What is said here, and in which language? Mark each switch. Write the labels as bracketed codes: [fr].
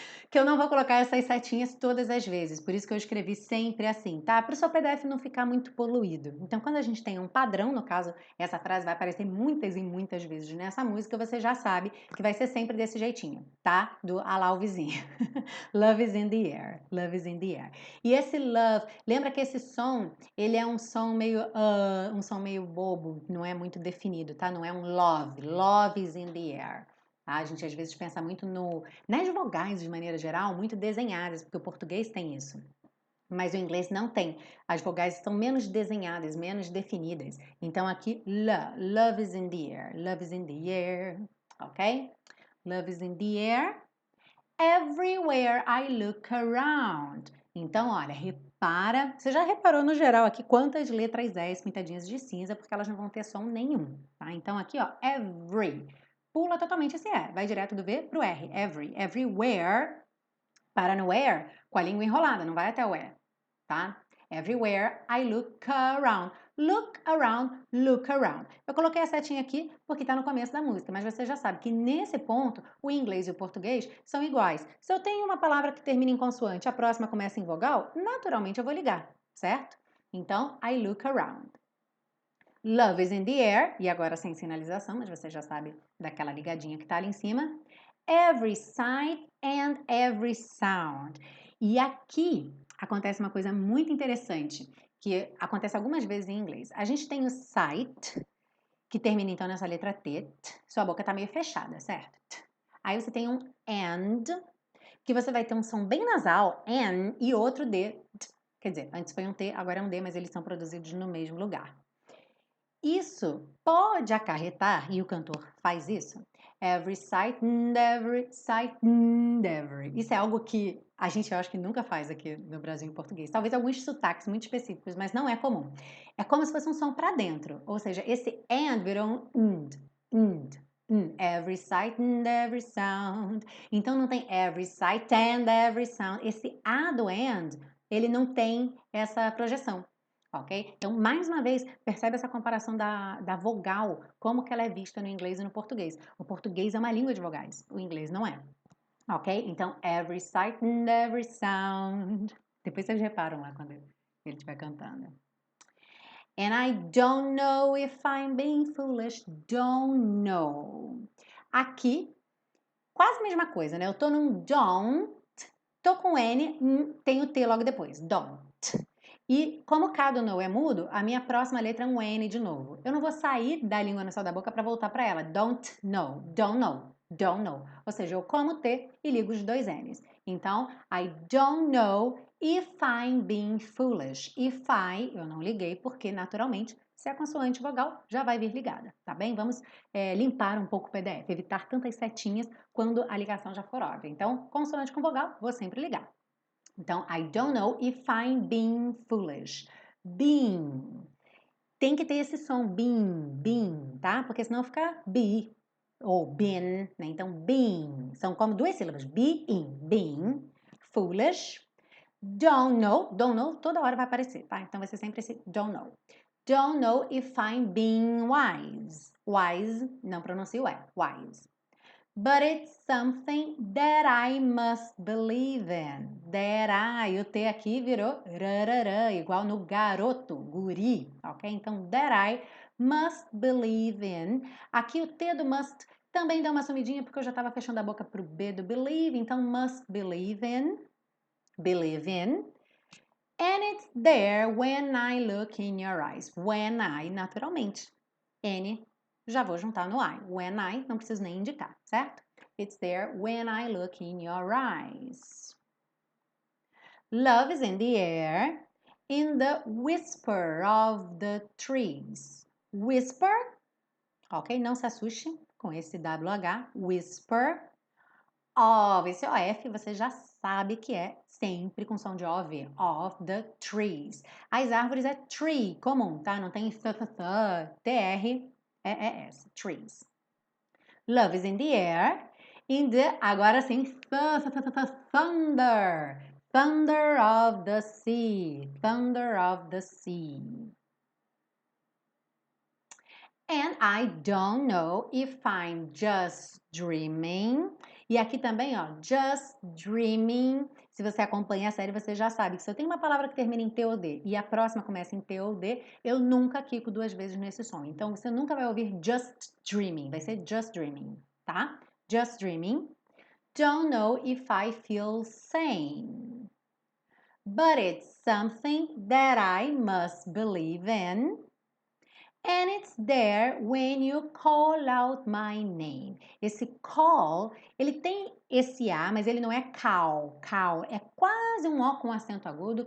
[pt] Que eu não vou colocar essas setinhas todas as vezes, por isso que eu escrevi sempre assim, tá? Para o seu PDF não ficar muito poluído. Então, quando a gente tem um padrão, no caso, essa frase vai aparecer muitas e muitas vezes nessa música, você já sabe que vai ser sempre desse jeitinho, tá? Do a lá o vizinho. [en] Love is in the air, love is in the air. [pt] E esse love, lembra que esse som, ele é um som meio bobo, não é muito definido, tá? Não é um [en] love is in the air. [pt] Tá? A gente às vezes pensa muito nas vogais de maneira geral, muito desenhadas, porque o português tem isso. Mas o inglês não tem. As vogais estão menos desenhadas, menos definidas. Então aqui, [en] love is in the air, love is in the air, ok? Love is in the air. Everywhere I look around. [pt] Então, olha, repara. Você já reparou no geral aqui quantas letras S pintadinhas de cinza, porque elas não vão ter som nenhum, tá? Então aqui, ó, every. Pula totalmente esse E, vai direto do V pro R. Everywhere, para no where, com a língua enrolada, não vai até o E, tá? [en] Everywhere I look around. Look around, look around. [pt] Eu coloquei a setinha aqui porque está no começo da música, mas você já sabe que nesse ponto o inglês e o português são iguais. Se eu tenho uma palavra que termina em consoante, a próxima começa em vogal, naturalmente eu vou ligar, certo? Então, [en] I look around. Love is in the air. [pt] E agora sem sinalização, mas você já sabe daquela ligadinha que tá ali em cima. [en] Every sight and every sound. [pt] E aqui acontece uma coisa muito interessante, que acontece algumas vezes em inglês. A gente tem o sight, que termina então nessa letra T. Sua boca tá meio fechada, certo? Aí você tem um and, que você vai ter um som bem nasal, N, e outro D. Quer dizer, antes foi um T, agora é um D, mas eles são produzidos no mesmo lugar. Isso pode acarretar, e o cantor faz isso, [en] every sight and every [pt] sight and every. Isso é algo que a gente, eu acho que nunca faz aqui no Brasil em português. Talvez alguns sotaques muito específicos, mas não é comum. É como se fosse um som para dentro, ou seja, esse and virou um and. [en] Every sight and every sound. [pt] Então não tem [en] every sight and every sound. [pt] Esse A do and, ele não tem essa projeção. Ok? Então, mais uma vez, percebe essa comparação da vogal, como que ela é vista no inglês e no português. O português é uma língua de vogais, o inglês não é. Ok? [en] Então, every sight and every sound. [pt] Depois vocês reparam lá quando ele estiver cantando. [en] And I don't know if I'm being foolish, don't know. [pt] Aqui, quase a mesma coisa, né? Eu tô num don't, tô com N, tem o T logo depois, don't. E como cada know é mudo, a minha próxima letra é um N de novo. Eu não vou sair da língua no céu da boca para voltar para ela. [en] Don't know, don't know, don't know. [pt] Ou seja, eu como T e ligo os dois N's. [en] Então, I don't know if I'm being foolish. If I, [pt] eu não liguei porque, naturalmente, se é consoante vogal, já vai vir ligada, tá bem? Vamos limpar um pouco o PDF, evitar tantas setinhas quando a ligação já for óbvia. Então, consoante com vogal, vou sempre ligar. [en] Então, I don't know if I'm being foolish. [pt] Being. Tem que ter esse som, being, tá? Porque senão fica be ou been, né? Então, being. São como duas sílabas. Being. Foolish. Don't know, toda hora vai aparecer, tá? Então vai ser sempre esse [en] don't know. Don't know if I'm being wise. [pt] Wise, não pronuncio é, wise. [en] But it's something that I must believe in. That I, [pt] o T aqui virou rararã, igual no garoto, guri, ok? [en] Então, that I must believe in. [pt] Aqui o T do must também dá uma sumidinha, porque eu já estava fechando a boca para o B do believe, então [en] must believe in. Believe in. And it's there when I look in your eyes. When I, [pt] naturalmente. N, já vou juntar no I. [en] When I, [pt] não preciso nem indicar, certo? [en] It's there when I look in your eyes. Love is in the air, in the whisper of the trees. Whisper, ok? [pt] Não se assuste com esse WH. [en] Whisper of, [pt] esse OF você já sabe que é sempre com som de OV. [en] Of the trees. [pt] As árvores é tree, comum, tá? Não tem TR, é S, trees. [en] Love is in the air, in the, [pt] agora sim, [en] thunder. Thunder of the sea. Thunder of the sea. And I don't know if I'm just dreaming. [pt] E aqui também, ó, [en] just dreaming. [pt] Se você acompanha a série, você já sabe que se eu tenho uma palavra que termina em T ou D e a próxima começa em T ou D, eu nunca quico duas vezes nesse som. Então, você nunca vai ouvir [en] just dreaming, [pt] vai ser just dreaming, tá? [en] Just dreaming. Don't know if I feel sane. But it's something that I must believe in. And it's there when you call out my name. [pt] Esse call, ele tem esse A, mas ele não é call. Call é quase um O com acento agudo.